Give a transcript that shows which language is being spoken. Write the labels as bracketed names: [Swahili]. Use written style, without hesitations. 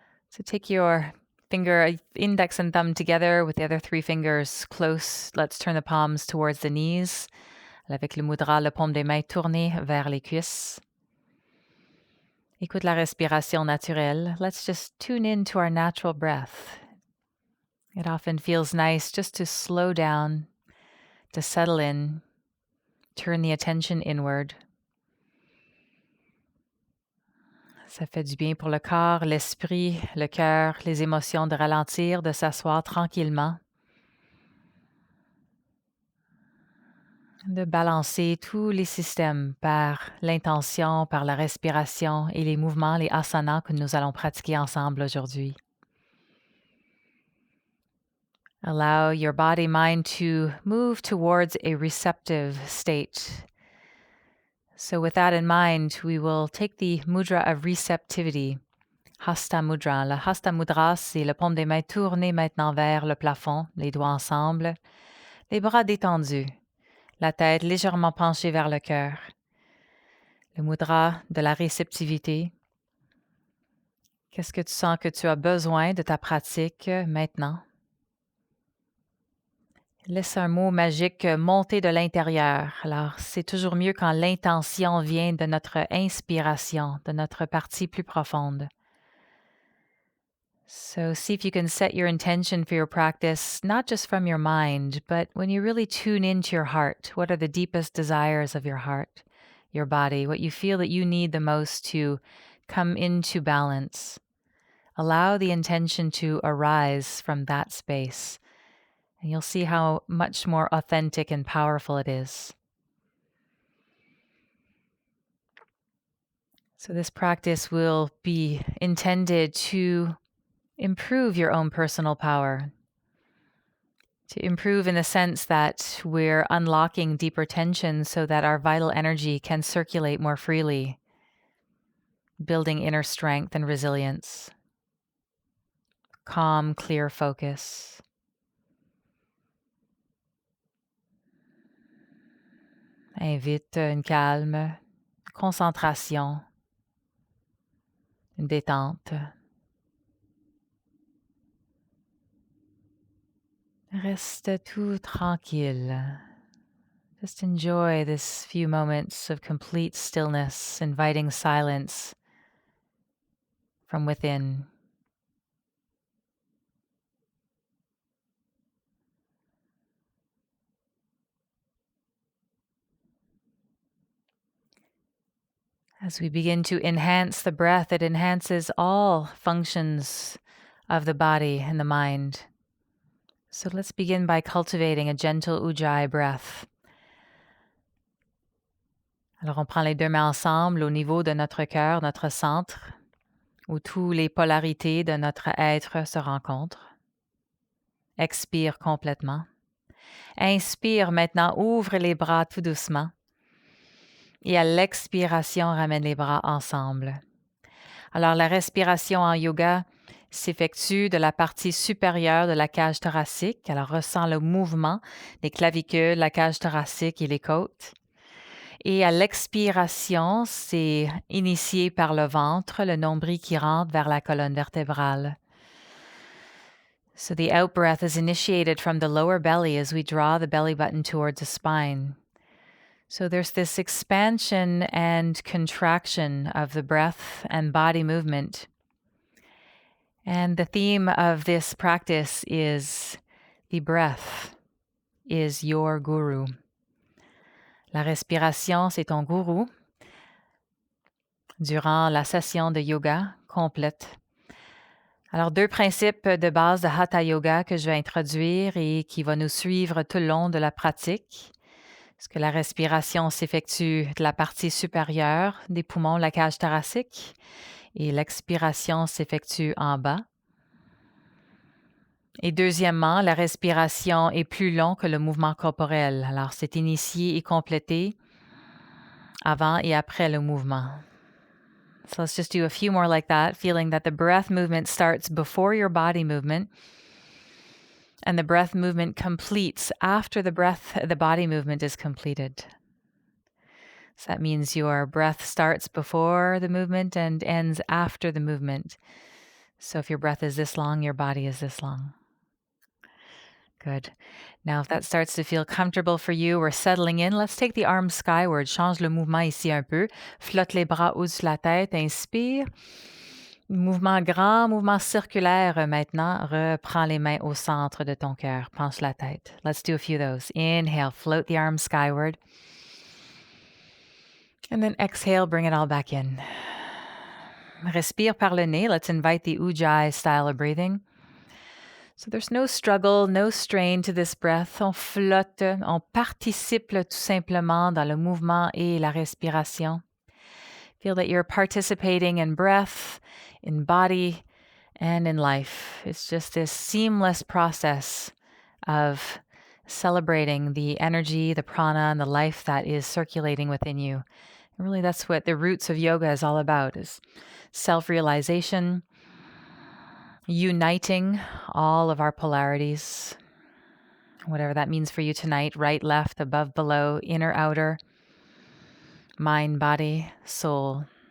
[English] So take your index and thumb together with the other 3 fingers close. Let's turn the palms towards the knees. [French] Avec le mudra, le paume des mains tourné vers les cuisses. Écoute la respiration naturelle. [English] Let's just tune in to our natural breath. It often feels nice just to slow down, to settle in, turn the attention inward. [French] Ça fait du bien pour le corps, l'esprit, le cœur, les émotions de ralentir, de s'asseoir tranquillement, de balancer tous les systèmes par l'intention, par la respiration et les mouvements, les asanas que nous allons pratiquer ensemble aujourd'hui. [English] Allow your body-mind to move towards a receptive state. So with that in mind, we will take the mudra of receptivity, Hasta Mudra. [French] Le Hasta Mudra, c'est le paume des mains tourné maintenant vers le plafond, les doigts ensemble, les bras détendus, la tête légèrement penchée vers le cœur. Le mudra de la réceptivité. Qu'est-ce que tu sens que tu as besoin de ta pratique maintenant? Laisse un mot magique monter de l'intérieur. Alors, c'est toujours mieux quand l'intention vient de notre inspiration, de notre partie plus profonde. [English] So see if you can set your intention for your practice, not just from your mind, but when you really tune into your heart. What are the deepest desires of your heart, your body, what you feel that you need the most to come into balance? Allow the intention to arise from that space. And you'll see how much more authentic and powerful it is. So this practice will be intended to improve your own personal power, to improve in the sense that we're unlocking deeper tension so that our vital energy can circulate more freely, building inner strength and resilience, calm, clear focus. [French] invite une calme concentration, une détente. Reste tout tranquille. [English] Just enjoy this few moments of complete stillness, inviting silence from within. As we begin to enhance the breath, it enhances all functions of the body and the mind. So let's begin by cultivating a gentle ujjayi breath. [French] Alors on prend les deux mains ensemble au niveau de notre cœur, notre centre, où toutes les polarités de notre être se rencontrent. Expire complètement. Inspire maintenant, ouvre les bras tout doucement. Et à l'expiration, ramène les bras ensemble. Alors la respiration en yoga s'effectue de la partie supérieure de la cage thoracique. Alors ressens le mouvement des clavicules, la cage thoracique et les côtes. Et à l'expiration, c'est initié par le ventre, le nombril qui rentre vers la colonne vertébrale. [English] So the out-breath is initiated from the lower belly as we draw the belly button towards the spine. So there's this expansion and contraction of the breath and body movement. And the theme of this practice is the breath is your guru. [French] La respiration, c'est ton gourou. Durant la session de yoga complète. Alors, deux principes de base de Hatha Yoga que je vais introduire et qui va nous suivre tout le long de la pratique. Parce que la respiration s'effectue de la partie supérieure des poumons, la cage thoracique, et l'expiration s'effectue en bas. Et deuxièmement, la respiration est plus longue que le mouvement corporel. Alors, c'est initié et complété avant et après le mouvement. [English] So let's just do a few more like that, feeling that the breath movement starts before your body movement and the breath movement completes after the body movement is completed. So that means your breath starts before the movement and ends after the movement. So if your breath is this long, your body is this long. Good. Now, if that starts to feel comfortable for you, we're settling in. Let's take the arms skyward. [French] Change le mouvement ici un peu. Flotte les bras au-dessus de la tête. Inspire. Mouvement grand, mouvement circulaire maintenant. Reprends les mains au centre de ton cœur. Penche la tête. [English] Let's do a few of those. Inhale, float the arms skyward. And then exhale, bring it all back in. [French] Respire par le nez. [English] Let's invite the ujjayi style of breathing. So there's no struggle, no strain to this breath. [French] On flotte, on participe tout simplement dans le mouvement et la respiration. [English] Feel that you're participating in breath, in body, and in life. It's just this seamless process of celebrating the energy, the prana, and the life that is circulating within you. And really, that's what the roots of yoga is all about, is self-realization, uniting all of our polarities, whatever that means for you tonight, right, left, above, below, inner, outer, mind, body, soul.